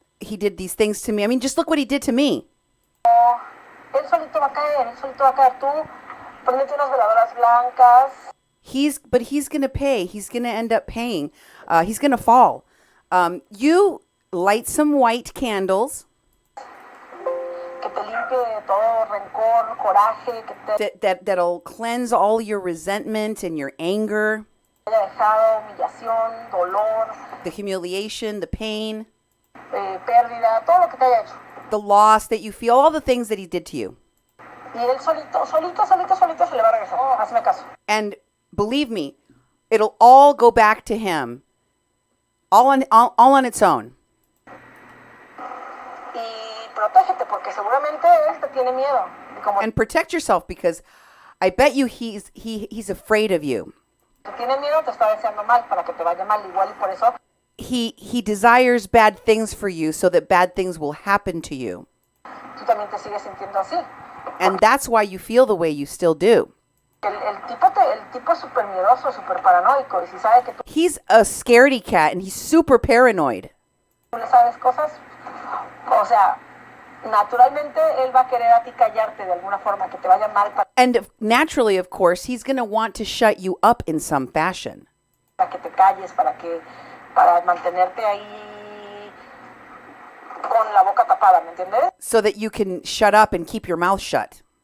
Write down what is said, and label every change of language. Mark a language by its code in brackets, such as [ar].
[en] he did these things to me. I mean, just look what he did to me. [es] Él solito va a caer. Tú prendete unas veladoras blancas. [en] But he's going to pay. He's going to end up paying. He's going to fall. You light some white candles. [es] Que que te limpie de todo rencor, coraje, que te [en] that'll cleanse all your resentment and your anger, [es] haya dejado humillación, dolor, [en] the humiliation, the pain, [es] pérdida, todo lo que te haya hecho. [en] the loss that you feel, all the things that he did to you. [es] Y él solito se le va a regresar. Hazme caso. [en] And believe me, it'll all go back to him, all on its own. [es] Y protégete porque seguramente él te tiene miedo. Y como [en] And protect yourself because I bet you he's afraid of you. [es] te tiene miedo, te está deseando mal para que te vaya mal igual y por eso [en] He desires bad things for you so that bad things will happen to you. [es] tú también te sigues sintiendo así. [en] And that's why you feel the way you still do. [es] El tipo es súper miedoso, súper paranoico y si sabe que tú [en] He's a scaredy cat and he's super paranoid. [es] le sabes cosas, o sea, naturalmente él va a querer a ti callarte de alguna forma, que te vaya mal [en] And naturally, of course, he's going to want to shut you up in some fashion. [es] para que te calles, para mantenerte ahí con la boca tapada, ¿me entiendes? [en] So that you can shut up and keep your mouth shut.